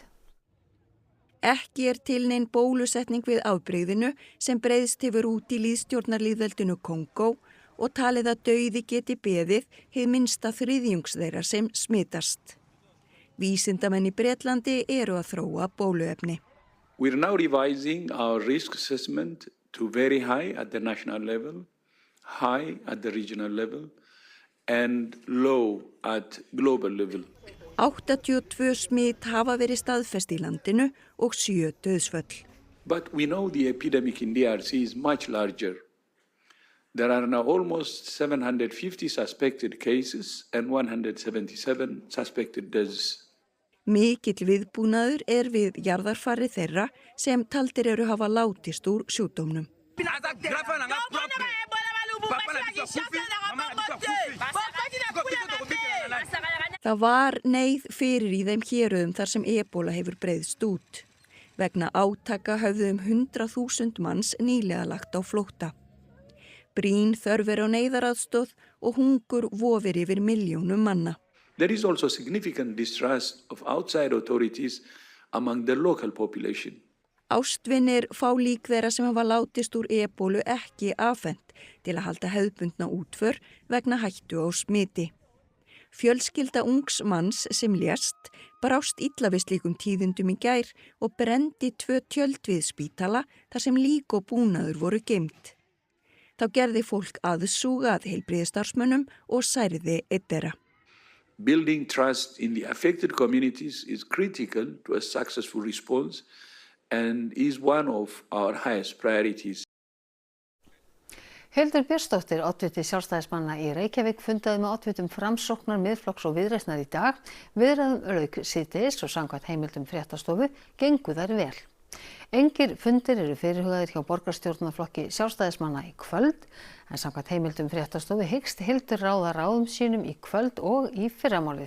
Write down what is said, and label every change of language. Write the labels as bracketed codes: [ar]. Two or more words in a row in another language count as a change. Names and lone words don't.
[is] Ekki er til nein bólusetning við afbrigðinu sem breiðst hefur út í lýðstjórnarlýðveldinu Kongó og talið að dauði geti beðið hið minnsta þriðjungs þeirra sem smitast. Vísindamenn í Bretlandi eru að þróa bóluefni. [en] We are now revising our risk assessment to very high at the national level, high at the regional level and low at global level. [is] 82 smit hafa verið staðfest í landinu og 7 dauðsföll. [en] But we know the epidemic in DRC is much larger. There are now almost 750 suspected cases and 177 suspected deaths. [is] Mikill viðbúnaður er við jarðarfari þeirra sem taldir eru hafa látist úr sjúkdómnum. Það var neyð fyrir í þeim héruðum þar sem Ebola hefur breiðst út. Vegna átaka höfðu 100.000 manns nýlega lagt á flótta. Brýn þörf er á neyðaraðstoð og hungur vofir yfir milljónum manna. [en] There is also significant distrust of outside authorities among the local population. [is] Ástvinir fá lík þeirra sem hafa látist úr ebólu ekki afhent til að halda hefðbundna útför vegna hættu á smiti. Fjölskylda ungs manns sem lést brást illa við slíkum tíðindum í gær og brendi 2 tjöld við spítala þar sem lík og búnaður voru geymt. Þá gerði fólk aðsúga að heilbrigðisstarfsmönnum og særði einn þeirra. [en] Building trust in the affected communities is critical to a successful response and is one of our highest priorities. [is] Hildur Björnsdóttir, oddviti Sjálfstæðismanna í Reykjavík, fundaði með oddvitum Framsóknar, Miðflokks og Viðreisnar í dag. Viðræðum lauk síðdegis og samkvæmt heimildum fréttastofu gengu þær vel. Engir fundir eru fyrirhugaðir hjá borgarstjórnarflokki Sjálfstæðismanna í kvöld, en samkvæmt heimildum fréttastofu hyggst Hildur ráða ráðum sínum í kvöld og í fyrramálið.